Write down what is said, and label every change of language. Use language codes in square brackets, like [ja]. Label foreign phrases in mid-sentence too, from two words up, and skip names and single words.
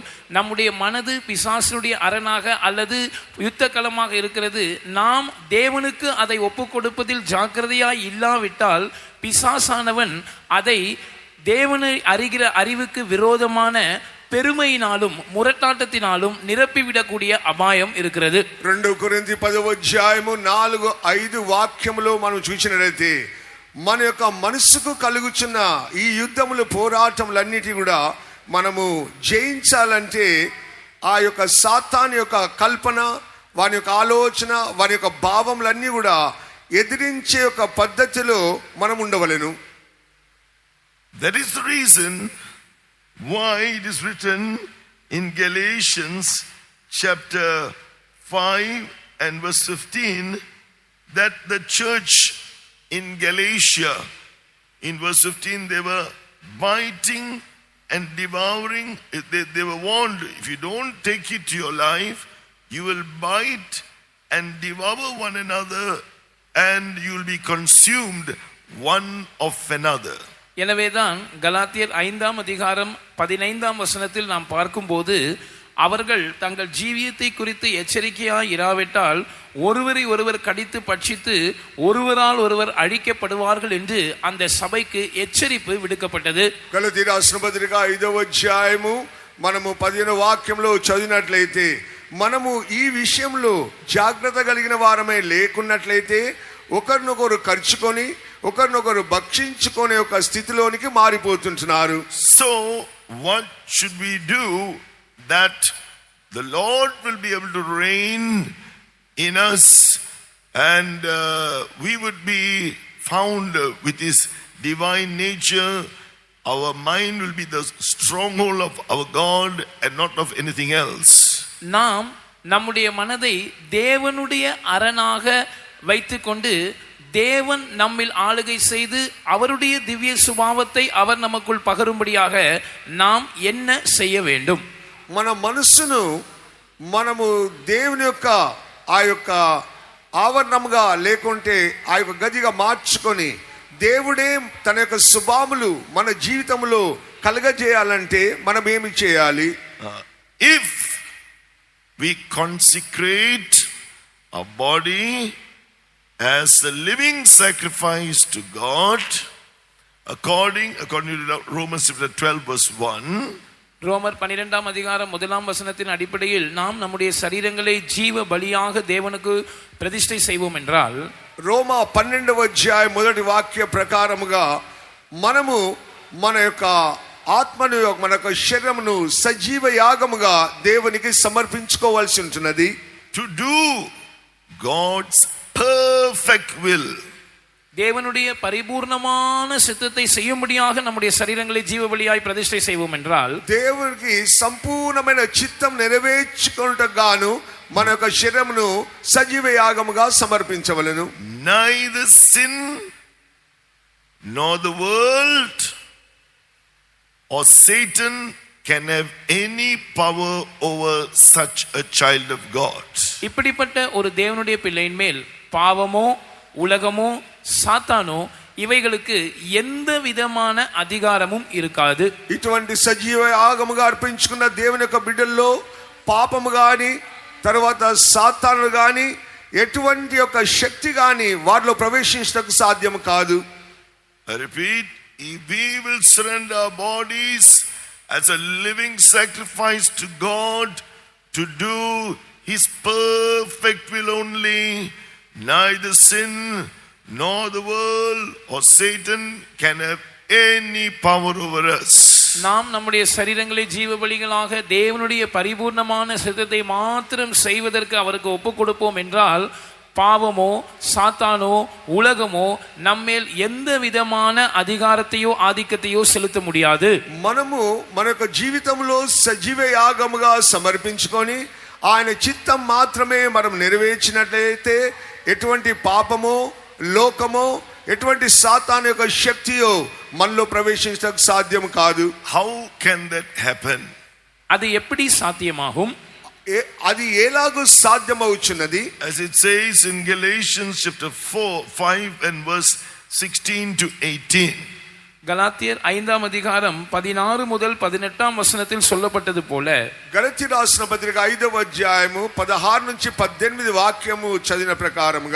[ta] நம்முடைய மனது பிசாசனுடைய அரணாக அல்லது யுத்த களமாக இருக்கிறது. நாம் தேவனுக்கு அதை ஒப்புக் கொடுப்பதில் ஜாக்கிரதையாய் இல்லாவிட்டால் பிசாசானவன் அதை தேவனை அறிகிற அறிவுக்கு விரோதமான பெருமையினாலும் முரட்டாட்டத்தினாலும் நிரப்பிவிடக்கூடிய அபாயம் இருக்கிறது. [te] 2 కొరింథీ 10వ అధ్యాయము 4-5 వాక్యములో మనం చూసినట్లయితే మన యొక్క మనసుకు కలుగుచున్న ఈ యుద్ధములు పోరాటములన్నిటి కూడా మనము జయించాలంటే ఆ యొక్క సాతాను యొక్క కల్పన వాని యొక్క ఆలోచన వాని యొక్క భావములన్నీ కూడా ఎదిరించే ఒక పద్ధతిలో మనం ఉండవలెను. [en] That is the reason why it is written in Galatians chapter 5 and verse 15 that the church in Galatia, in verse 15, they were biting and devouring. They were warned, if you don't take it to your life, you will bite and devour one another and you will be consumed one of another. [ta] எனவேதான் கலாத்தியர் 5ஆம் அதிகாரம் 15ஆம் வசனத்தில் நாம் பார்க்கும்போது அவர்கள் தங்கள் ஜீவியத்தை குறித்து எச்சரிக்கையாய் இராவிட்டால் ஒருவரை ஒருவர் கடித்து பட்சித்து ஒருவரால் ஒருவர் அழிக்கப்படுவார்கள் என்று அந்த சபைக்கு எச்சரிப்பு விடுக்கப்பட்டது. [te] గలతీ రాసిన పత్రిక 5వ అధ్యాయము మనము 15వ వాక్యంలో చదివినట్లయితే మనము ఈ విషయంలో జాగ్రత్త కలిగిన వారమే లేకున్నట్లయితే ఒకరినొకరు ఖర్చుకొని ఒకరినొకరు భక్షించుకునే ఒక స్థితిలోనికి మారిపోతుంటున్నారు. [en] So what should we do that the Lord will be able to reign in us and we would be found with his divine nature? Our mind will be the stronghold of our God and not of anything else. [ta] நாம் நம்முடைய மனதை தேவனுடைய அரணாக வைத்துக்கொண்டு தேவன் நம்மில் ஆளுகை செய்து அவருடைய திவ்ய சுபாவத்தை அவர் நமக்குள் பகரும்படியாக நாம் என்ன செய்ய வேண்டும்? [te] మన మనస్సును మనము దేవుని యొక్క ఆ యొక్క ఆవరణముగా లేకుంటే ఆ యొక్క గదిగా మార్చుకొని దేవుడే తన యొక్క స్వభావములు మన జీవితంలో కలగజేయాలంటే మనం ఏమి చేయాలి? [en] If we consecrate our body as a living sacrifice to God, according to Romans chapter 12 verse 1, [ta] ரோமர் 12ஆம் அதிகாரம் 1ஆம் வசனத்தின் அடிப்படையில் நாம் நம்முடைய சரீரங்களை ஜீவ பலியாக தேவனுக்கு பிரதிஷ்டை செய்வோம் என்றால், [te] రోమా 12వ అధ్యాయం మొదటి వాక్య ప్రకారముగా మనము మన యొక్క ఆత్మను మన యొక్క శరీరమును సజీవ యాగముగా దేవునికి సమర్పించుకోవాల్సి ఉంటున్నది. [en] to do God's perfect will. [ta] தேவனுடைய பரிபூர்ணமான சித்தத்தை செய்யும்படியாக நம்முடைய சரீரங்களை ஜீவ பலியாய் பிரதிஷ்டை செய்வோம் என்றால், [te] దేవునికి సంపూర్ణమైన చిత్తం నెరవేర్చుకొనుటకు గాను మన యొక్క శరీరమును సజీవ యాగముగా సమర్పించవలెను. [en] Neither sin nor the world or Satan can have any power over such a child of God. [ta] இப்படிப்பட்ட ஒரு தேவனுடைய பிள்ளையின் மேல் பாவமோ உலகமோ சாத்தானோ இவைகளுக்கு எந்த விதமான அதிகாரமும் இருக்காது. [te] ఇటువంటి సజీవ యాగముగా అర్పించుకున్న దేవుని యొక్క బిడ్డల్లో పాపము గాని తర్వాత సాతాను గాని ఎటువంటి యొక్క శక్తి గాని వారిలో ప్రవేశించడానికి సాధ్యం కాదు. [en] I repeat, if we will surrender our bodies as a living sacrifice to God to do His perfect will only, neither sin nor the world or Satan can have any power over us. [ta] நாம் நம்முடைய சரீரங்களை ஜீவ பலிகளாக தேவனுடைய பரிபூர்ணமான சித்தத்தை மாத்திரம் செய்வதற்கு அவருக்கு ஒப்பு கொடுப்போம் என்றால், பாவமோ சாத்தானோ உலகமோ நம்மேல் எந்த விதமான அதிகாரத்தையோ ஆதிக்கத்தையோ செலுத்த முடியாது. [te] మనము మన యొక్క జీవితంలో సజీవ యాగముగా సమర్పించుకొని ఆయన చిత్తం మాత్రమే మనం నెరవేర్చినట్లయితే ఎటువంటి పాపమో లోకమో ఎటువంటి సాతాను యొక్క శక్తియో మనలో ప్రవేశించడానికి సాధ్యం కాదు. [en] How can that happen? [ta] அது எப்படி சாத்தியமாகும்? [te] అది ఎలాగూ సాధ్యమవుచున్నది? [en] As it says in Galatians chapter 5 and verse 16 to 18. [ta] கலாத்தியர் 5ஆம் அதிகாரம் 16 முதல் 18ஆம் வசனத்தில் சொல்லப்பட்டது போல, [te] గలతీ రాసిన పత్రిక 5వ అధ్యాయము 16 నుంచి 18 వాక్యము చదివిన ప్రకారముగా